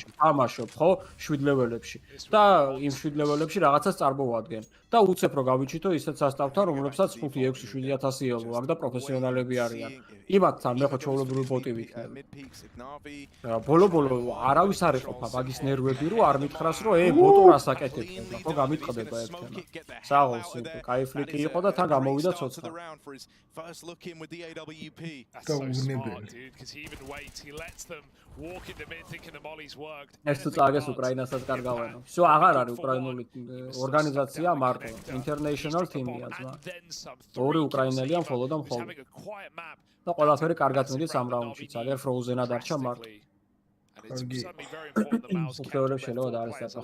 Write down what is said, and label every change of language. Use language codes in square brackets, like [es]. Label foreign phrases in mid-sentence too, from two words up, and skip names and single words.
[ka] თამაშობ ხო 7 ლეველებში და იმ 7 ლეველებში რაღაცას წარმოვადგენ და უცებ რო გავიჩითო ისეთ სასტავთან რომლებსაც 5-6-7000 ელო აქვს და პროფესიონალები არიან იმათთან მე ხო ჩაოლებრივი ბოტი ვიქნები ბოლო არავის არ ეყოფა მაგის ნერვები რომ არ მითხრას რომ ბოტო რას აკეთებ ხო გამიტყდება ერთმა საღოლს კაიფლიკი იყო და თან გამოვიდა ცოცხალი [en] around for his first look in with the AWP. That's so smart, dude, because he even waits. He lets them walk in the mid, thinking the molly's worked. [ka] ეს თუ წაგეს უკრაინასაც კარგავანო. всё აღარ არის უკრაინული ორგანიზაცია მარტო. [en] International team- [ka] ია ძმა. ორი უკრაინელია მხოლოდ და მხოლოდ. და ყველაფერი კარგად მიდის ამ რაუნდში. ძალიან Frozen-ა დარჩა მარტო. უხევლებს შეიძლება დაარესტა.